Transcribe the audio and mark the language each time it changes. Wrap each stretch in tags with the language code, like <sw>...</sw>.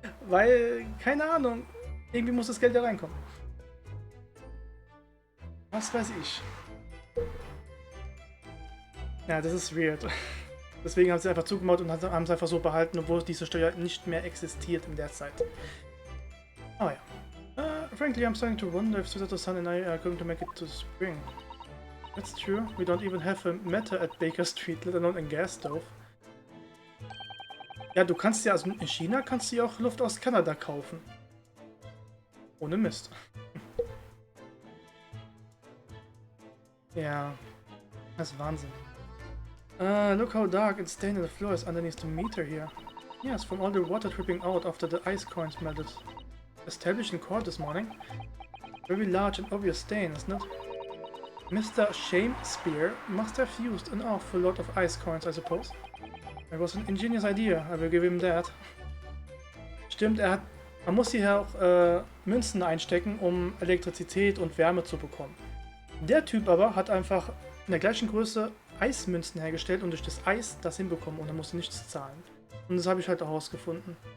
<de>Weil, keine Ahnung, irgendwie muss das Geld da reinkommen. Was weiß ich. Ja, das ist weird. Deswegen haben sie einfach zugemauert und haben es einfach so behalten, obwohl diese Steuer nicht mehr existiert in der Zeit. Aber ja.</de> <en>Frankly, I'm starting to wonder if Susato-san and I are going to make it to spring. That's true. We don't even have a meter at Baker Street, let alone a gas stove.</en> <de>Ja, du kannst ja, also in China kannst du ja auch Luft aus Kanada kaufen. Ohne Mist. Ja, das ist Wahnsinn.</de> <en>Look how dark and stained the floor is underneath the meter here. Yes, from all the water dripping out after the ice coins melted. Established in court this morning. Very large and obvious stain, isn't it? Mr. Shakespeare must have used an awful lot of ice coins, I suppose. It was an ingenious idea, I will give him that.</en> <de>Stimmt, man muss hier auch Münzen einstecken, um Elektrizität und Wärme zu bekommen. Der Typ aber hat einfach in der gleichen Größe Eismünzen hergestellt und durch das Eis das hinbekommen und er musste nichts zahlen. Und das habe ich halt auch herausgefunden.</de>